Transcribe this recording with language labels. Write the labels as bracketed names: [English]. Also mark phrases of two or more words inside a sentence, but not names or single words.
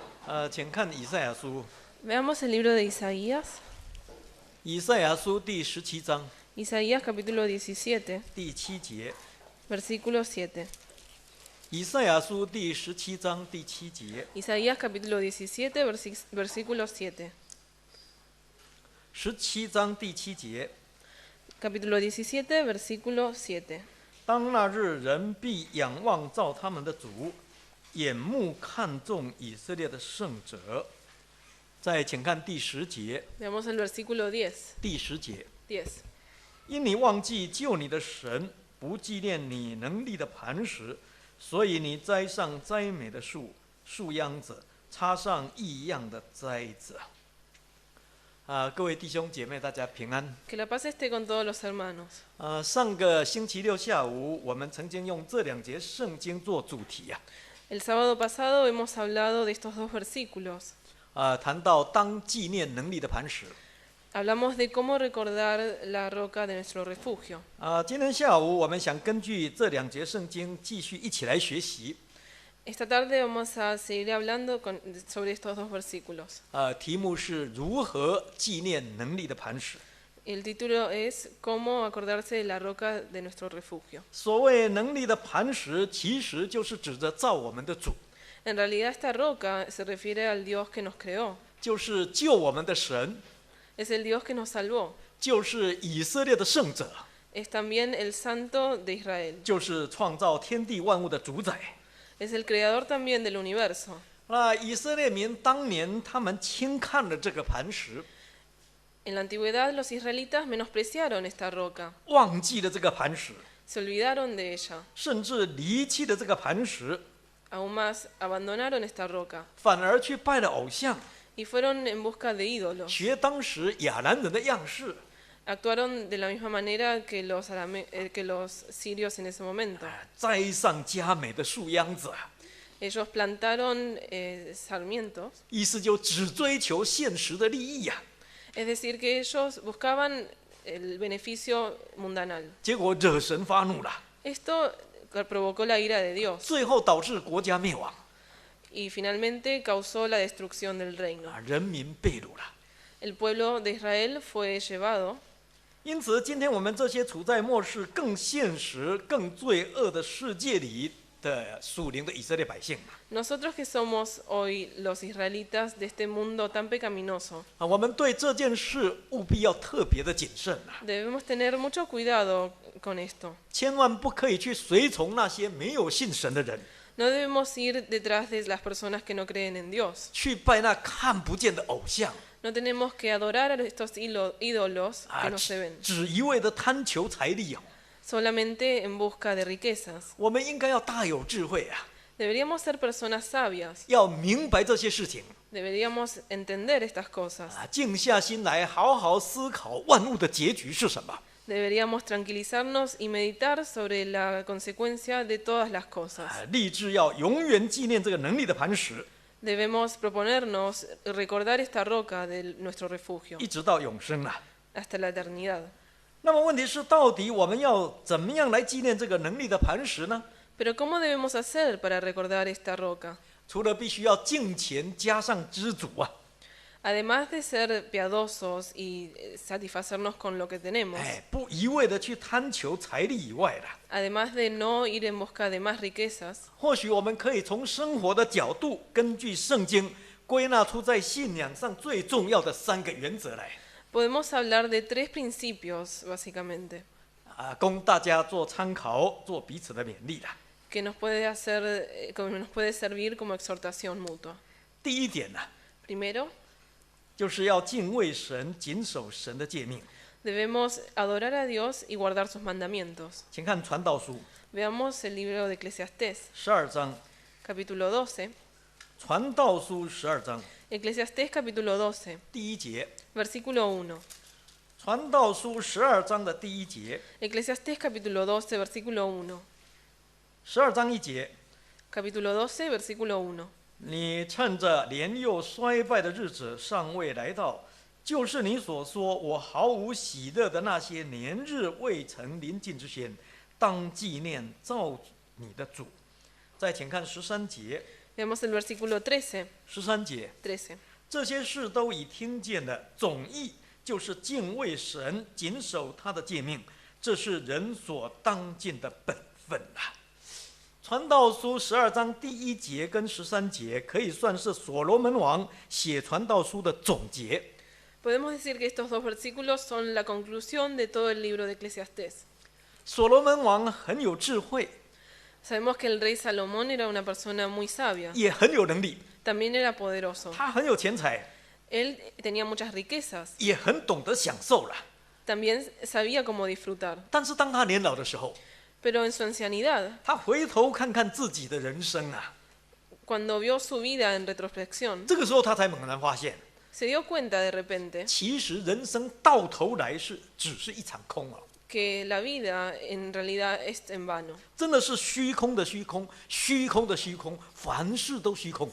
[Chinese] 请看以赛亚书， [Spanish] Veamos el libro de Isaías, [Chinese] 以赛亚书第17章 [Spanish] Isaías capítulo 17, [Chinese] 第7节。 [Spanish] versículo 7. [Chinese] 以赛亚书第17章第7节， [Spanish] Isaías capítulo 17, versículo 7. [Chinese] 17 章第7节。 [Spanish] Capítulo 17, versículo 7. [Chinese] 当那日，人必仰望造他们的主，眼目看重以色列的圣者。再请看第10节， [Spanish] Veamos el versículo 10. [Chinese] 第10节。 [Spanish] 10. [Chinese] 因你忘记救你的神，不纪念你能力的磐石，所以你栽上栽美的树秧子，插上异样的栽子。各位弟兄姐妹，大家平安。 [Spanish] Que la paz esté con todos los hermanos. [Chinese] 上个星期六下午，我们曾经用这2节圣经做主题呀。 [Spanish] El sábado pasado hemos hablado de estos dos versículos. [Chinese] 谈到当纪念能力的磐石。 [Spanish] Hablamos de cómo recordar la roca de nuestro refugio. [Chinese] 今天下午我们想根据这2节圣经继续一起来学习。 [Spanish] Esta tarde vamos a seguir hablando sobre estos dos versículos. [Chinese] 题目是如何纪念能力的磐石。 [Spanish] El título es Cómo acordarse de la roca de nuestro refugio. [Chinese] 所谓能力的磐石，其实就是指着造我们的主， [Spanish] En realidad esta roca se refiere al Dios que nos creó. [Chinese] 就是救我们的神， [Spanish] Es el Dios que nos salvó. [Chinese] 就是以色列的圣者， [Spanish] Es también el Santo de Israel. [Chinese] 就是创造天地万物的主宰。 [Spanish] Es el creador también del universo. [Chinese] 那以色列民当年他们轻看了这个磐石， [Spanish] En la antigüedad los israelitas menospreciaron esta roca. [Chinese] 忘记了这个磐石， [Spanish] Se olvidaron de ella. [Chinese] 甚至离弃了这个磐石， [Spanish] Aún más, abandonaron esta roca. [Chinese] 反而去拜了偶像， [Spanish] Y fueron en busca de ídolos. [Chinese] 学当时亚兰人的样式， [Spanish] Actuaron de la misma manera que los sirios en ese momento. [Chinese] 栽上佳美的树秧子， [Spanish] Ellos plantaron sarmientos. [Chinese] 意思就只追求现实的利益呀。 [Spanish] Es decir, que ellos buscaban el beneficio mundanal. [Chinese] 结果惹神发怒了， [Spanish] Esto provocó la ira de Dios [Chinese] 最后导致国家灭亡， [Spanish] y finalmente causó la destrucción del reino. [Chinese] 人民被掳了。 [Spanish] El pueblo de Israel fue llevado. [Chinese] 因此，今天我们这些处在末世更现实、更罪恶的世界里的属灵的以色列百姓， [Spanish] Nosotros que somos hoy los israelitas de este mundo tan pecaminoso, [Chinese] 我们对这件事务必要特别的谨慎啊， [Spanish] debemos tener mucho cuidado con esto. [Chinese] 千万不可以去随从那些没有信神的人， [Spanish] No debemos ir detrás de las personas que no creen en Dios. [Chinese] 去拜那看不见的偶像， [Spanish] No tenemos que adorar a estos ídolos que no se ven, [Chinese] 只一味的贪求财力哦。 [Spanish] solamente en busca de riquezas. [Chinese] 我们应该要大有智慧啊， [Spanish] Deberíamos ser personas sabias. [Chinese] 要明白这些事情。 [Spanish] Deberíamos entender estas cosas. [Chinese] 静下心来，好好思考万物的结局是什么。 [Spanish] Deberíamos tranquilizarnos y meditar sobre la consecuencia de todas las cosas. [Chinese] 立志要永远纪念这个能力的磐石， [Spanish] Debemos proponernos recordar esta roca de nuestro refugio [Chinese] 一直到永生啊。 [Spanish] hasta la eternidad. [Chinese] 那么问题是，到底我们要怎么样来纪念这个能力的磐石呢？ [Spanish] Pero ¿cómo debemos hacer para recordar esta roca? [Chinese] 除了必须要敬虔加上知足啊， [Spanish] Además de ser piadosos y satisfacernos con lo que tenemos, [Chinese] 不一味的去贪求财力以外啦， [Spanish] además de no ir en busca de más riquezas, [Chinese] 或许我们可以从生活的角度，根据圣经归纳出在信仰上最重要的3个原则来， [Spanish] podemos hablar de 3 principios, básicamente, [Chinese] 供大家做参考，做彼此的勉励啦。 [Spanish] que nos puede servir como exhortación mutua. [Chinese] 第一点呢， [Spanish] Primero, [Chinese] 就是要敬畏神，谨守神的诫命。 [Spanish] debemos adorar a Dios y guardar sus mandamientos. [Chinese] 请看传道书 [Spanish] Veamos el libro de Eclesiastés, [Chinese] 12 章， [Spanish] capítulo 12. [Chinese] 传道书12章 [Spanish] Eclesiastés, capítulo 12, [Chinese] 第1节， [Spanish] versículo 1. [Chinese] 传道书12章的第1节， [Spanish] Eclesiastés, capítulo 12, versículo 1. [Chinese] 12 章1节， [Spanish] Capítulo 12, versículo 1. [Chinese] 你趁着年幼衰败的日子尚未来到，就是你所说我毫无喜乐的那些年日未曾临近之前，当纪念造你的主。再请看13节。 [Spanish] Veamos el versículo 13. [Chinese] 13 节， [Spanish] 13. [Chinese] 这些事都已听见的，总意就是敬畏神，谨守他的诫命，这是人所当尽的本分啊。传道书12章第1节跟13节可以算是所罗门王写传道书的总结。 [Spanish] Podemos decir que estos dos versículos son la conclusión de todo el libro de Eclesiastés. [Chinese] 所罗门王很有智慧， [Spanish] Sabemos que el rey Salomón era una persona muy sabia, [Chinese] 也很有能力， [Spanish] también era poderoso. [Chinese] 他很有钱财， [Spanish] Él tenía muchas riquezas, [Chinese] 也很懂得享受了。 [Spanish] también sabía cómo disfrutar. [Chinese] 但是当他年老的时候， [Spanish] Pero en su ancianidad, [Chinese] 他回头看看自己的人生啊， [Spanish] cuando vio su vida en retrospección, [Chinese] 这个时候他才猛然发现， [Spanish] se dio cuenta de repente [Chinese] 其实人生到头来只是一场空哦， [Spanish] que la vida en realidad es en vano. [Chinese] 真的是虚空的虚空，虚空的虚空，凡事都虚空，